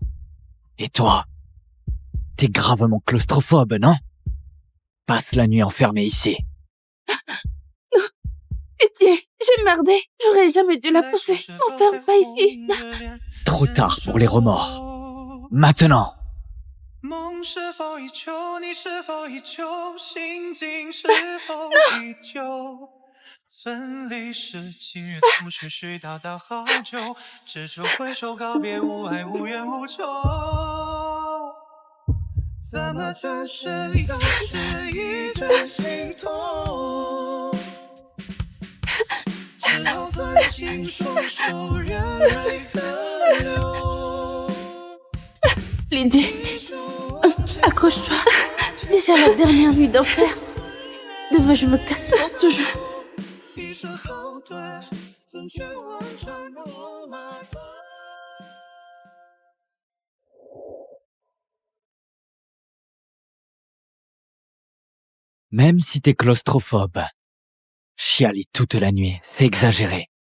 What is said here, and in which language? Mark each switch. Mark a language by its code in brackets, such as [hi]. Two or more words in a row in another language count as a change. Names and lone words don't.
[fr] Et toi? T'es gravement claustrophobe, non? Passe la nuit enfermée ici. Non. Pitié, j'ai merdé. J'aurais jamais dû la pousser. M'enferme pas ici. Trop tard pour les remords. Maintenant. [zh] 梦是否依旧？你是否依旧？心境是否依旧？分离时，今日同徐徐大大好久，只求挥手告别，无爱无怨无求。怎么转身已都是一阵心痛？只好攥紧双手，任泪痕。 [fr] Lydie, accroche-toi. Déjà la dernière nuit d'enfer. Demain, je me casse pour toujours. Même si t'es claustrophobe, chialer toute la nuit, c'est exagéré.